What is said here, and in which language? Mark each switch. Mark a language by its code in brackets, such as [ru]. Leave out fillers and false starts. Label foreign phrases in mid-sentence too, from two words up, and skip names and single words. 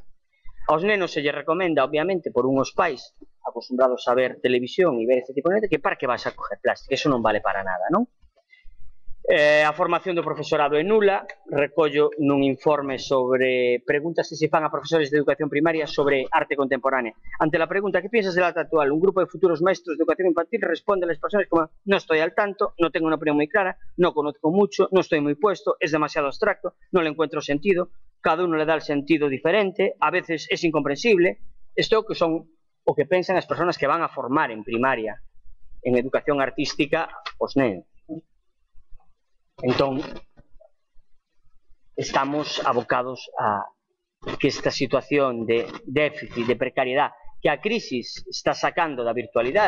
[gl] Aos nenos se lle recomenda, obviamente, por unhos pais acostumbrados a ver televisión e ver este tipo de gente, que para que vas a coger plástico, eso non vale para nada, non? A formación do profesorado é nula, recollo nun informe sobre preguntas que se fan a profesores de educación primaria sobre arte contemporánea. [es] Ante la pregunta ¿qué piensas del arte actual? Un grupo de futuros maestros de educación infantil responde a las personas como no estoy al tanto, no tengo una opinión muy clara, no conozco mucho, no estoy muy puesto, es demasiado abstracto, no le encuentro sentido, cada uno le da el sentido diferente, a veces es incomprensible. [gl] Isto que son o que pensan as persoas que van a formar en primaria en educación artística os nenos. Entón, estamos abocados a que esta situación de déficit, de precariedade, que a crisis está sacando da virtualidade.